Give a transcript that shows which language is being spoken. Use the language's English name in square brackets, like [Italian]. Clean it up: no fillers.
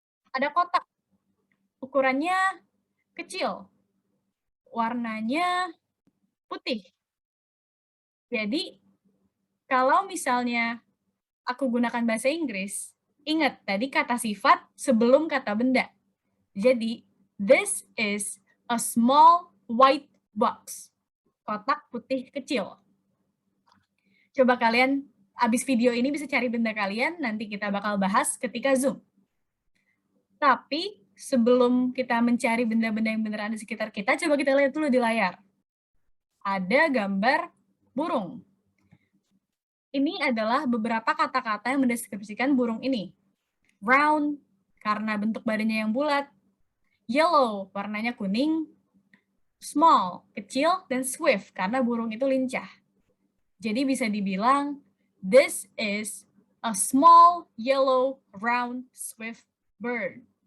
[Indonesian] Ada kotak, ukurannya kecil, warnanya putih. Jadi, kalau misalnya aku gunakan bahasa Inggris, ingat tadi kata sifat sebelum kata benda. Jadi, [English] this is a small white box. [Indonesian] Kotak putih kecil. Coba kalian abis video ini bisa cari benda kalian, nanti kita bakal bahas ketika Zoom. Tapi sebelum kita mencari benda-benda yang beneran di sekitar kita, coba kita lihat dulu di layar. Ada gambar burung. Ini adalah beberapa kata-kata yang mendeskripsikan burung ini. Round, karena bentuk badannya yang bulat. Yellow, warnanya kuning. Small, kecil, dan swift, karena burung itu lincah. Jadi bisa dibilang, [English] this is a small, yellow, round, swift bird.